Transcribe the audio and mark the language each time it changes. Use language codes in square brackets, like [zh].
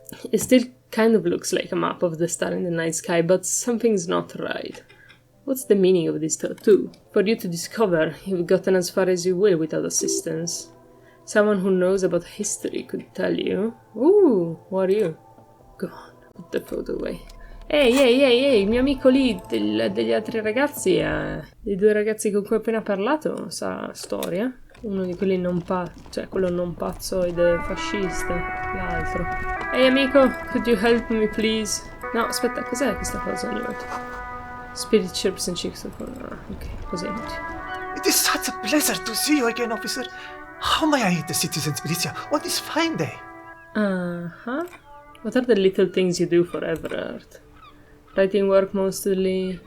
[en] It still kind of looks like a map of the star in the night sky, but something's not right. What's the meaning of this tattoo? For you to discover, you've gotten as far as you will without assistance. Someone who knows about history could tell you. Ooh, who are you? Go on, put the photo away. [it] Ehi, il mio amico lì degli altri ragazzi, dei due ragazzi con cui ho appena parlato, sa storia. Uno di quelli non cioè quello non pazzo ed è fascista, l'altro. Ehi amico, [en] could you help me please? [it] No, aspetta, cos'è questa cosa ogni volta? [en] Spirit chirps and chicks. [it] Ok, così. [en] It is such a pleasure to see you again, officer. How may I aid the citizens, militia, on this fine day? Uh-huh. What are the little things you do for Everard? Writing work mostly.